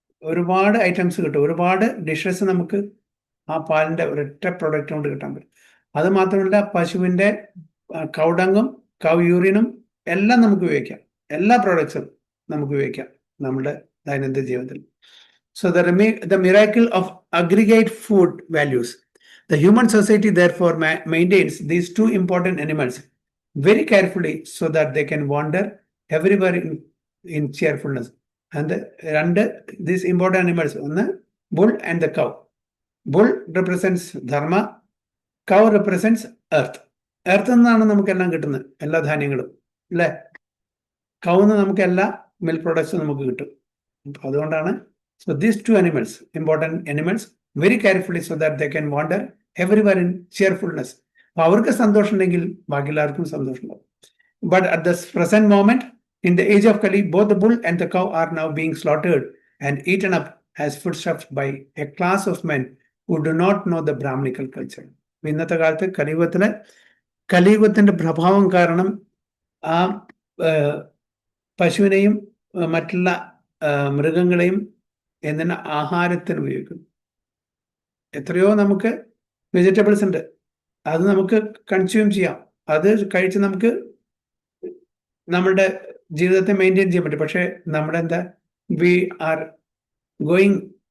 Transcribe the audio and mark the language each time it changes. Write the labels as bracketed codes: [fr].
[ml] ഒരുപാട് ഐറ്റംസ് കിട്ടും, ഒരുപാട് ഡിഷസ് നമുക്ക് ആ പാലിന്റെ ഒരൊറ്റ പ്രൊഡക്റ്റ് കൊണ്ട് കിട്ടാൻ പറ്റും. അത് മാത്രമല്ല, പശുവിന്റെ കൗഡങ്ങും കൗ യൂറിനും എല്ലാം നമുക്ക് ഉപയോഗിക്കാം, എല്ലാ പ്രോഡക്ട്സും നമുക്ക് ഉപയോഗിക്കാം നമ്മുടെ ദൈനംദിന ജീവിതത്തിൽ. [en] So the miracle of aggregate food values. The human society therefore maintains these two important animals very carefully so that they can wander everywhere in cheerfulness. And these important animals, one bull and the cow. Bull represents dharma, cow represents earth. [ml] Earth നിന്നാണ് നമുക്കെല്ലാം കിട്ടുന്നത്, എല്ലാ ധാന്യങ്ങളും, അല്ലേ? കൗന്ന് നമുക്ക് എല്ലാ milk പ്രോഡക്ട്സും നമുക്ക് കിട്ടും. അതുകൊണ്ടാണ് [en] so these two animals, important animals, very carefully so that they can wander everywhere in cheerfulness. [ml] അവർക്ക് സന്തോഷം ഉണ്ടെങ്കിൽ ബാക്കി എല്ലാവർക്കും സന്തോഷം ഉണ്ടാവും. [en] But at this present moment, in the age of Kali, both the bull and the cow are now being slaughtered and eaten up as foodstuffs by a class of men who do not know the Brahminical culture. [ml] ഇന്നത്തെ കാലത്ത് കലിയുഗത്തിന്റെ പ്രഭാവം കാരണം ആ പശുവിനെയും മറ്റുള്ള മൃഗങ്ങളെയും എന്തിനാ ആഹാരത്തിന് ഉപയോഗിക്കുന്നു. എത്രയോ നമുക്ക് വെജിറ്റബിൾസ് ഉണ്ട്, അത് നമുക്ക് കൺസ്യൂം ചെയ്യാം, അത് കഴിച്ച് നമുക്ക് നമ്മുടെ ജീവിതത്തെ മെയിൻറ്റെയിൻ ചെയ്യാൻ പറ്റും. പക്ഷെ നമ്മുടെ [en] we are going